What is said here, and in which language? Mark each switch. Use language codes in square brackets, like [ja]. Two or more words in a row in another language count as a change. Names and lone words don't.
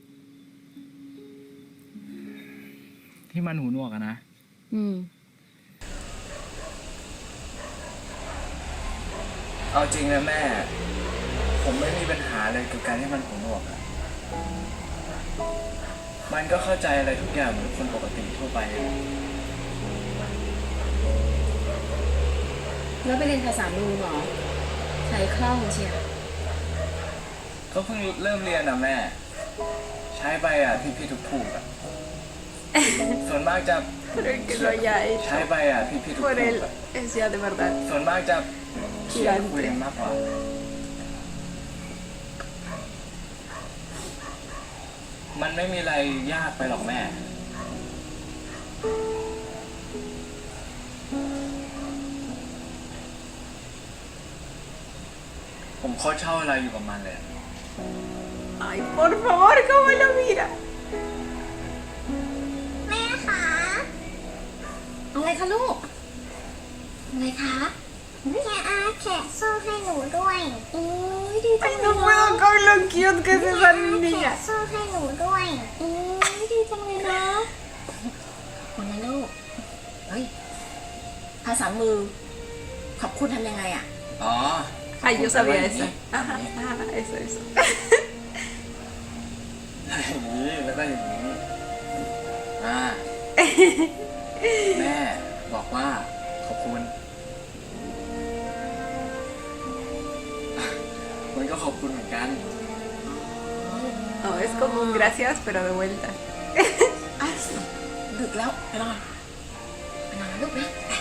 [th] ที่มันหูหนวกอะนะ เอาจริงนะแม่ ผมไม่มีปัญหาเลยกับการที่มันหูหนวกอะมันก็เข้าใจอะไรทุกอย่างเหมือนคนปกติทั่วไปอะ แล้วไปเรียนภาษามือเหรอใช้คล่องเชียว ก็เพิ่งเริ่มเรียนอะแม่ ใช้ไปอะพี่ๆถูกๆอะ ส่วนมากจะ [es] Pero el que lo haya [th] ใช้ [es] hecho [th] ไปอะพี่ๆถูก [es] por él [th] ๆอะ [es] es ya de verdad [th] ส่วนมากจะเขียนคุย [es] gigante. [th] กันมากกว่า มันไม่มีอะไรยากไปหรอกแม่ ผมโคตรชอบเวลาอยู่กับมันเลย [es] Ay, por favor, cómo lo mira. [th] แม่คะอะไรคะลูก อะไรคะแม่อาแกะโซ่ให้หนูด้วยโอ้ยดีจัง [es] Ay, [th] เลย [es] no puedo con lo cute que es esa [th] แกะ [es] niña. [th] โซ่ให้หนูด้วยโอ้ยดีจังเลยนะคนละลูกเฮ้ยภาษามือขอบคุณทำยังไงอ่ะ อ๋อ [es] Ay, yo sabía eso. Ajá, ajá, eso, eso. [th] อย่างนี้แล้วก็อย่างนี้แม่บอกว่าขอบคุณ มันก็ขอบคุณเหมือนกัน [es] No, es como un gracias, pero de vuelta. [th] อ่ะดึกแล้วไปนอนไปนอนลูกนะ